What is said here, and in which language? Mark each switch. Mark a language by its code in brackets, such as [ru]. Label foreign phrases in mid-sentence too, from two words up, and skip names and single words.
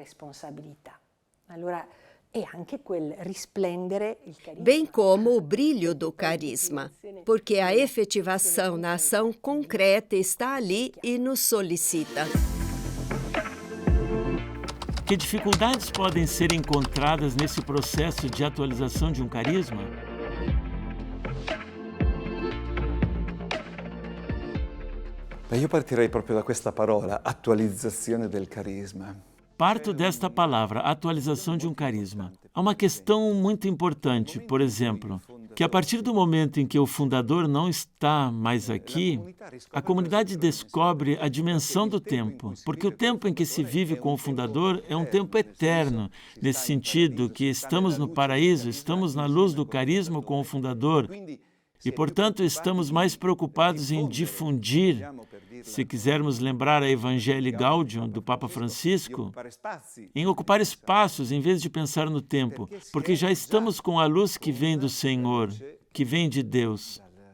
[pt] Bem como o brilho do carisma, porque a efetivação na ação concreta está ali e nos solicita. Que dificuldades podem ser encontradas nesse processo de atualização de um carisma? [it] Io partirei proprio da questa parola, attualizzazione del carisma. [pt] Parto desta palavra, atualização de um carisma. Há uma questão muito importante, por exemplo, que a partir do momento em que o fundador não está mais aqui, a comunidade descobre a dimensão do tempo, porque o tempo em que se vive com o fundador é um tempo eterno, nesse sentido que estamos no paraíso, estamos na luz do carisma com o fundador, e, portanto, estamos mais preocupados em difundir, se quisermos lembrar a Evangelii Gaudium do Papa Francisco, em ocupar espaços em vez de pensar no tempo, porque já estamos com a luz que vem do Senhor, que vem de Deus.